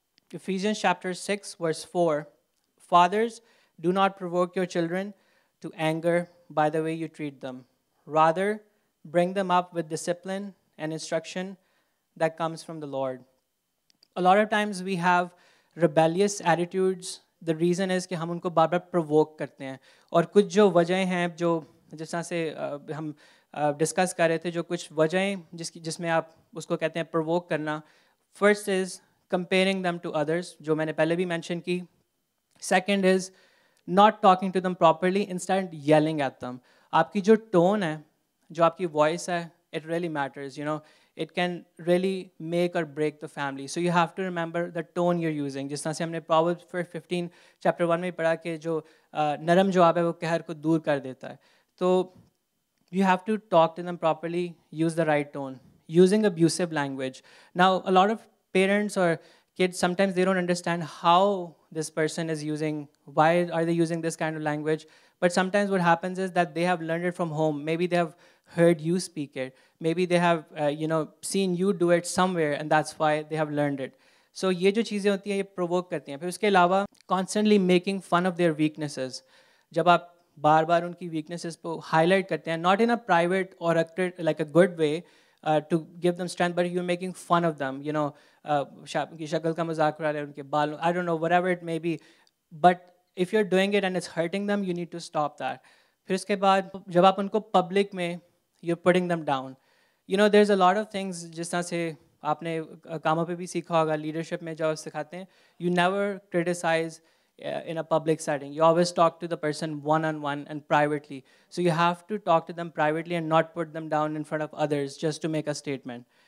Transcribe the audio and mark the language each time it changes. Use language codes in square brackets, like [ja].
[en] Ephesians chapter 6 verse 4, fathers, do not provoke your children to anger by the way you treat them. Rather, bring them up with discipline and instruction that comes from the Lord. A lot of times we have rebellious attitudes. The reason is [hi] कि हम उनको बार बार provoke करते हैं. और कुछ जो वजह हैं जो जिस तरह से हम डिस्कस कर रहे थे, जो कुछ वजहें जिसमें आप उसको कहते हैं provoke करना. [en] First is comparing them to others, [hi] जो मैंने पहले भी mention की. [en] Second is not talking to them properly, instead yelling at them. [hi] आपकी जो tone है, जो आपकी voice है, [en] it really matters, It can really make or break the family. So you have to remember the tone you're using. [hi] जिस तरह से हमने Proverbs 15 chapter 1 में पढ़ा कि जो नरम जवाब है वो कहर को दूर कर देता है. [en] So you have to talk to them properly, use the right tone, using abusive language. Now, a lot of parents or kids, sometimes they don't understand how this person is using, why are they using this kind of language. But sometimes what happens is that they have learned it from home. Maybe they have heard you speak it. Maybe they have, seen you do it somewhere, and that's why they have learned it. [hi] So ये जो चीज़ें होती हैं ये provoke करती हैं. फिर उसके अलावा [en] constantly making fun of their weaknesses. [hi] जब आप बार बार उनकी weaknesses को highlight करते हैं, [en] not in a private or like a good way, to give them strength, but you're making fun of them, [hi] उनकी शक्ल का मजाक उड़ा रहे हैं, उनके बाल, [en] I don't know, whatever it may be. But if you're doing it and it's hurting them, you need to stop that. [hi] फिर उसके बाद जब आप उनको public में [en] you're putting them down. There's a lot of things, [hi] जिस तरह से आपने कामों पे भी सीखा होगा, leadership में जब सिखाते हैं, [en] you never criticize in a public setting. You always talk to the person one-on-one and privately. So you have to talk to them privately and not put them down in front of others just to make a statement.